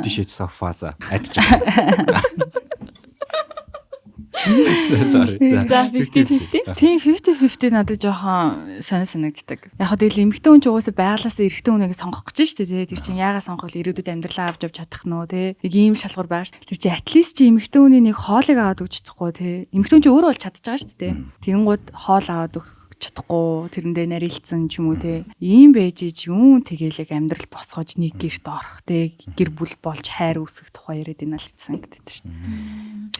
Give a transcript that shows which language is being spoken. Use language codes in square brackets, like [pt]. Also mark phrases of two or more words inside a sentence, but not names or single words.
[mn] 50 Shades of Faza адж байгаа. Sorry. За 50-50. Тийм 50-50 надад жоохон санагддаг. Яг хөө тэгэл эмэгтэй хүн ч угаасаа байгалаасаа эрэгтэй хүнийг сонгох гэж шүү дээ. Тэр чинь яагаад сонгох вэ? Ирээдүйд амьдралаа авч чадах нь уу те. Нэг ийм шалгуур байгаа шүү дээ. Тэр чинь [en] at least [mn] чи эмэгтэй хүний нэг хоолыг аваад өгч чадахгүй те. Эмэгтэй хүн чи өөрөө бол чадчихбайгаа шүү дээ. Тэгэнгүүт хоол аваад өгөх чадахгүй тэрэндээ нарилцсан ч юм уу те ийм байж юм тэгэлэг амьдрал босгож нэг гэрт орох те гэр бүл болж хайр үүсгэх тухай яриад байна л гэсэн гэдэг шүү дээ.